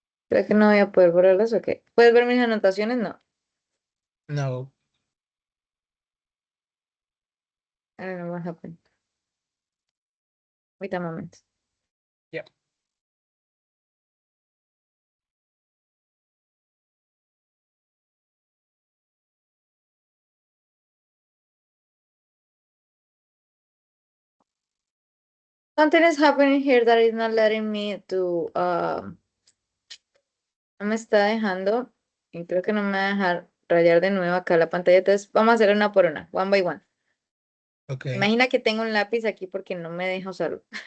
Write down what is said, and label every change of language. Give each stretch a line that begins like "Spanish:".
Spanish: Creo que no voy a poder borrarlas. Ok. ¿Puedes ver mis anotaciones? No. No.
English: I don't know what happened. Wait a moment. Yep. Something is happening here that is not letting me to.
Spanish: No me está dejando. Y creo que no me va a dejar rayar de nuevo acá la pantalla. Entonces, vamos a hacer una por una.
English: One by one. Okay.
Spanish: Imagina que tengo un lápiz aquí porque no me deja usarlo.